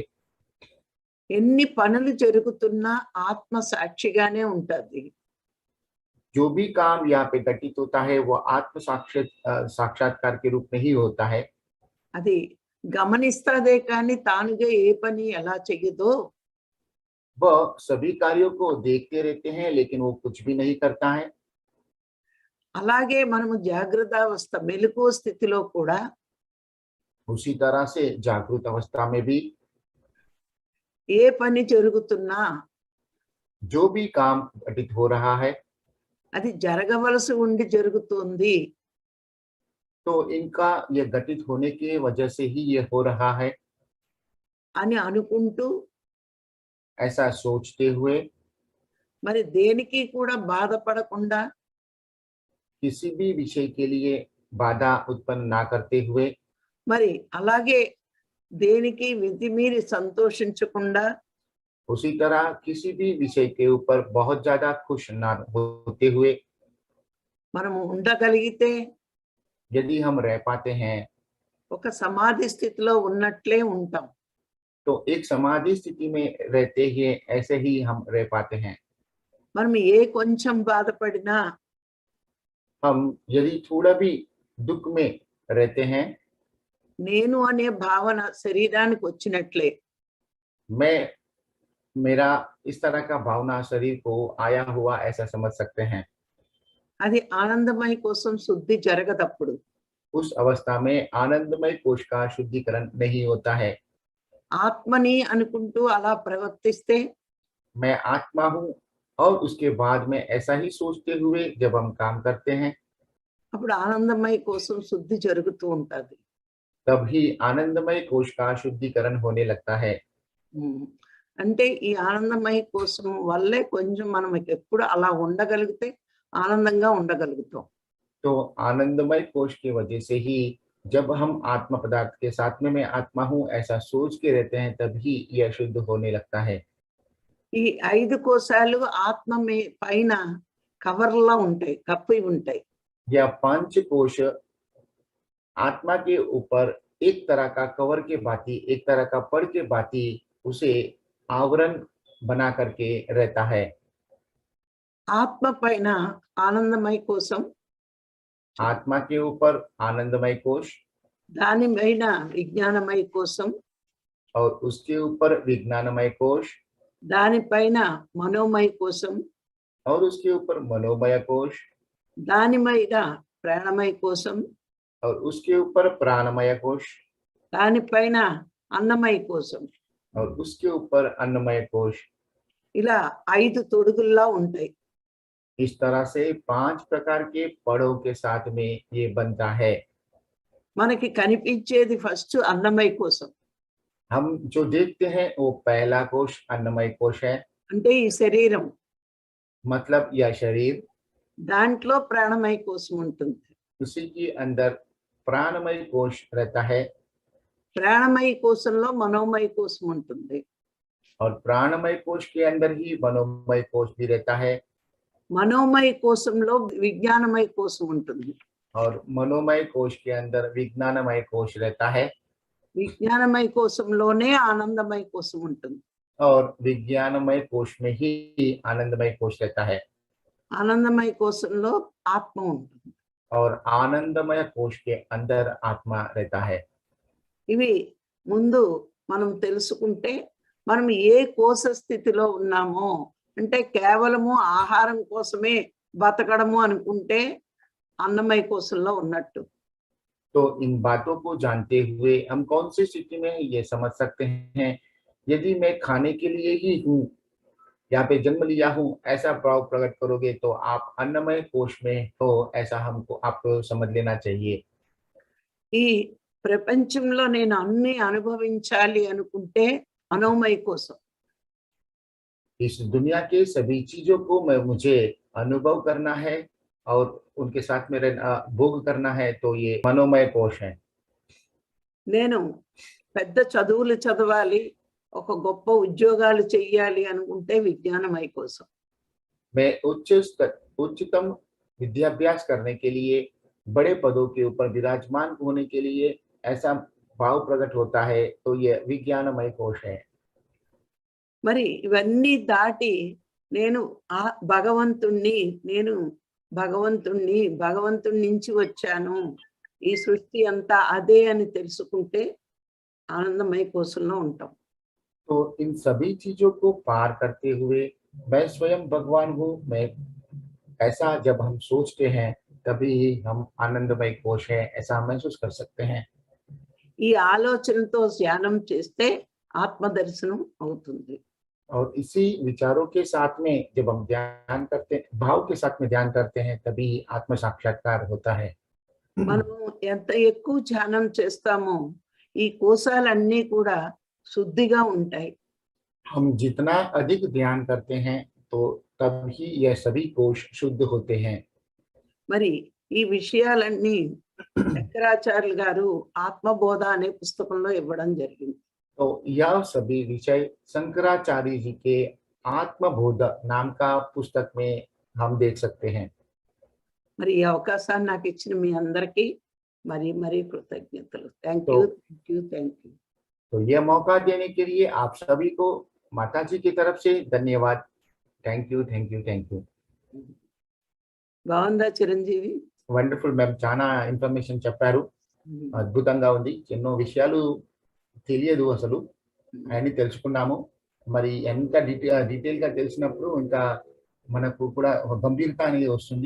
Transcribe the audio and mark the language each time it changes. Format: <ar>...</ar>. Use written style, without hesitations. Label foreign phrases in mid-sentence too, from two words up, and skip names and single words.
<te>ఎన్ని పనులు జరుగుతున్నా ఆత్మ సాక్షిగానే ఉంటుంది.</te> <hi>जो भी काम यहाँ पे घटित होता है वो आत्म साक्षात्कार के रूप में ही होता है।</hi> <te>అది గమనిస్తాదే కానీ తానుగా ఏ పని ఎలా చెయ్యదో</te> <hi>वह सभी कार्यों को देखते रहते हैं लेकिन वो कुछ भी नहीं करता है।</hi> <te>అలాగే మనము జాగ్రత్త అవస్థ మెలకువ స్థితిలో కూడా</te> <hi>उसी तरह से जागृत अवस्था में भी</hi> <te>ఏ పని జరుగుతున్నా</te> <hi>जो भी काम घटित हो रहा है</hi> <te>అది జరగవలసి ఉండి జరుగుతుంది</te> <hi>तो इनका ये घटित होने की वजह से ही ये हो रहा है</hi> <te>అని అనుకుంటూ</te> <hi>ऐसा सोचते हुए</hi> <te>మరి దేనికి కూడా బాధపడకుండా</te> <hi>किसी भी विषय के लिए बाधा उत्पन्न ना करते हुए</hi> <te>మరి అలాగే దేనికి విధిమీరి సంతోషించకుండా</te> <hi>उसी तरह किसी भी विषय के ऊपर बहुत ज्यादा खुश ना होते हुए</hi> <te>మనము ఉండగలిగితే</te> <hi>यदि हम रह पाते हैं</hi> <te>ఒక సమాధి స్థితిలో ఉన్నట్లే ఉంటాం.</te> <hi>तो एक समाधि स्थिति में रहते ही ऐसे ही हम रह पाते हैं।</hi> <te>మనం ఏ కొంచెం బాధపడినా</te> <hi>हम यदि थोड़ा भी दुख में रहते हैं</hi> <te>నేను అనే భావన శరీరానికి వచ్చినట్లే</te> <hi>मैं मेरा इस तरह का भावना शरीर को आया हुआ ऐसा समझ सकते हैं।</hi> <te>అది ఆనందమయ కోసం శుద్ధి జరగదప్పుడు.</te> <hi>उस अवस्था में आनंदमय कोश का शुद्धिकरण नहीं होता है।</hi> <te>ఆత్మని అనుకుంటూ అలా ప్రవర్తిస్తే</te> <hi>मैं आत्मा हूँ और उसके बाद में ऐसा ही सोचते हुए जब हम काम करते हैं</hi> <te>అప్పుడు ఆనందమయ కోసం శుద్ధి జరుగుతూ ఉంటది.</te> <hi>तभी आनंदमय कोश का शुद्धिकरण होने लगता है। ఉమ్.</hi> <te>అంటే ఈ ఆనందమయ కోసం వల్లే కొంచెం మనం ఎప్పుడు అలా ఉండగలిగితే ఆనందంగా ఉండగలుగుతాం.</te> <hi>तो आनंदमय कोश की वजह से ही जब हम आत्म पदार्थ के साथ में मैं आत्मा हूँ ऐसा सोच के रहते हैं तभी यह शुद्ध होने लगता है।</hi> <te>ఈ 5 కోశాలు ఆత్మ పైన కవర్‌లా ఉంటాయి, కప్పి ఉంటాయి.</te> <hi>यह पांच कोश आत्मा के ऊपर एक तरह का कवर के भांति, एक तरह का पड़ के भांति उसे आवरण बना करके रहता है।</hi> <te>ఆత్మ పైన ఆనందమయ కోసం,</te> <hi>आत्मा के ऊपर आनंदमय कोश</hi> <te>దాని పైన విజ్ఞానమయ కోసం,</te> <hi>और उसके ऊपर विज्ञानमय कोश</hi> <te>దాని పైన మనోమయ కోసం,</te> <hi>और उसके ऊपर मनोमय कोश</hi> <te>దాని మీద ప్రాణమయ కోసం,</te> <hi>और उसके ऊपर प्राणमय कोश</hi> <te>దాని పైన అన్నమయ కోసం.</te> <hi>और उसके ऊपर अन्नमय कोश।</hi> <te>ఇలా 5 తొడుగుల్లా ఉంటాయి.</te> <hi>इस तरह से 5 प्रकार के पड़ों के साथ में ये बनता है।</hi> <te>మనకి కనిపించేది ఫస్ట్ అన్నమయ కోసం.</te> <hi>हम जो देखते हैं वो पहला कोश अन्नमय कोश है,</hi> <te>అంటే ఈ శరీరం,</te> <hi>मतलब यह शरीर।</hi> <te>దాంట్లో ప్రాణమయ కోసం ఉంటుంది.</te> <hi>उसी के अंदर प्राणमय कोश रहता है</hi> <te>ప్రాణమయ కోశంలో మనోమయ కోసం ఉంటుంది.</te> <hi>और प्राणमय कोश के अंदर ही मनोमय कोश भी रहता है</hi> <te>మనోమయ కోశంలో విజ్ఞానమయ కోసం ఉంటుంది.</te> <hi>और मनोमय कोश के अंदर विज्ञानमय कोश रहता है</hi> <te>విజ్ఞానమయ కోశంలోనే ఆనందమయ కోసం ఉంటుంది.</te> <hi>और विज्ञानमय कोश में ही आनंदमय कोश रहता है</hi> <te>ఆనందమయ కోశంలో ఆత్మ ఉంటుంది.</te> <hi>और आनंदमय कोश के अंदर आत्मा रहता है।</hi> <te>ఇవి ముందు మనం తెలుసుకుంటే మనం ఏ కోశ స్థితిలో ఉన్నామో, అంటే కేవలము ఆహారం కోసమే బతకడము అనుకుంటే అన్నమయ కోశంలో ఉన్నట్టు.</te> <hi>तो इन बातों को जानते हुए हम कौन सी स्थिति में हैं, ये समझ सकते हैं। यदि मैं खाने के लिए ही हूँ, यहाँ पे जन्म लिया हूँ, ऐसा भाव प्रकट करोगे तो आप अन्नमय कोश में हो, ऐसा हमको आपको समझ लेना चाहिए।</hi> <te>ఈ ప్రపంచంలో నేను అన్ని అనుభవించాలి అనుకుంటే మనోమయ కోసం.</te> <hi>इस दुनिया के सभी चीजों को मुझे अनुभव करना है और उनके साथ में भोग करना है, तो ये मनोमय कोश है।</hi> <te>నేను పెద్ద చదువులు చదవాలి, ఒక గొప్ప ఉద్యోగాలు చెయ్యాలి అనుకుంటే విజ్ఞానమయ కోసం.</te> <hi>मैं उच्चतम विद्याभ्यास करने के लिए, बड़े पदों के ऊपर विराजमान होने के लिए ऐसा भाव प्रकट होता है, तो ये विज्ञानमय कोश है।</hi> <te>మరి ఇవన్నీ దాటి నేను భగవంతుడి నుంచి వచ్చాను, ఈ సృష్టి అంతా అదే అని తెలుసుకుంటే ఆనందమయ కోశంలో ఉంటాం.</te> <hi>तो इन सभी चीजों को पार करते हुए मैं स्वयं भगवान हूँ, मैं ऐसा जब हम सोचते हैं तभी हम आनंदमय कोश है ऐसा महसूस कर सकते हैं।</hi> <te>ఈ ఆలోచనతో ధ్యానం చేస్తే ఆత్మ దర్శనం అవుతుంది.</te> <hi>और इसी विचारों के साथ में जब हम ध्यान करते हैं, भाव के साथ में ध्यान करते हैं, तभी आत्म साक्षात्कार होता है।</hi> <te>మనం ఎంత ఎక్కువ ధ్యానం చేస్తామో ఈ కోశాలన్నీ కూడా శుద్ధిగా ఉంటాయి.</te> <hi>हम जितना अधिक ध्यान करते हैं तो तभी यह सभी कोश शुद्ध होते हैं।</hi> <te>మరి ఈ విషయాలన్నీ శంకరాచార్యులు గారు ఆత్మబోధ అనే పుస్తకంలో ఇవ్వడం జరిగింది.</te> <hi>तो यह सभी विषय शंकराचार्य जी के आत्मबोध नाम का पुस्तक में हम देख सकते हैं।</hi> <te>మరి ఈ అవకాశాన్ని నాకు ఇచ్చిన మీ అందరికీ మరీ కృతజ్ఞతలు.</te> <en>thank you.</en> <hi>तो यह मौका देने के लिए आप सभी को माता जी की तरफ से धन्यवाद।</hi> <en>thank you.</en> <te>బాగుందా చిరంజీవి?</te> <en>wonderful ma'am,</en> <te>చాలా ఇన్ఫర్మేషన్ చెప్పారు, అద్భుతంగా ఉంది. ఎన్నో విషయాలు తెలియదు అసలు, అన్ని తెలుసుకున్నాము. మరి ఎంత డీటెయిల్ గా తెలిసినప్పుడు ఇంకా మనకు కూడా గంభీరత అనేది వస్తుంది.</te>